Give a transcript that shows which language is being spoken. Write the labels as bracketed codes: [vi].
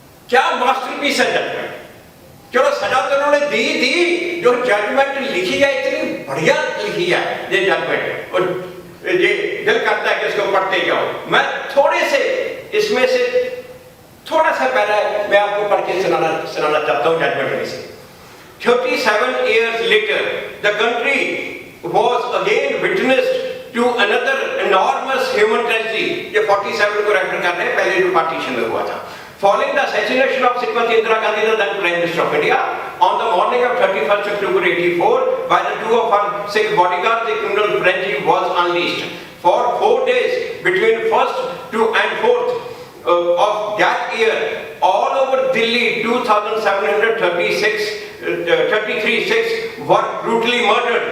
[hi] क्या मास्टरपीस है जजमेंट। चलो सजा तो उन्होंने दी, जो जजमेंट लिखी है इतनी बढ़िया लिखी है ये जजमेंट, और ये दिल करता है कि इसको पढ़ते जाओ। मैं थोड़े से इसमें से थोड़ा सा पहला मैं आपको पढ़ के सुनाना चाहता हूँ जजमेंट में से। [en] 37 years later, the country was again witnessed to another enormous human tragedy. [hi] ये 47 को रेफर कर रहे हैं, पहले जो पार्टीशन में हुआ था। [en] Following the assassination of Srimati Indira Gandhi, the then Prime Minister of India, on the morning of 31st October 84, by the two of her Sikh bodyguards, the criminal frenzy was unleashed. For 4 days between 1st and 4th of that year, all over Delhi, 2,733 Sikhs were brutally murdered.